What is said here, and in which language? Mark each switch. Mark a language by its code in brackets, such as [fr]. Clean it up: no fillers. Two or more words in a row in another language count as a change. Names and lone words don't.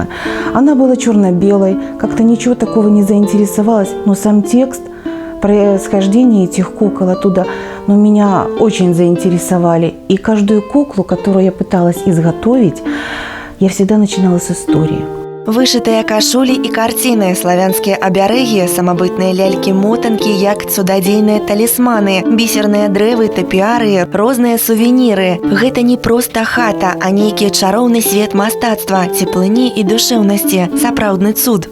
[ru] Она была черно-белой, как-то ничего такого не заинтересовалась, но сам текст, происхождение этих кукол оттуда, но меня очень заинтересовали. И каждую куклу, которую я пыталась изготовить, я всегда начинала с истории. [be] Вышытыя кашулі і карціны, славянскія абярэгі, самабытныя лялькі-мотанкі, як цудадзейныя талісманы, бісерныя дрэвы, тапіяры, розныя сувеніры. Гэта не проста хата, а нейкі чароўны свет мастацтва, цеплыні і душэўнасці, сапраўдны цуд.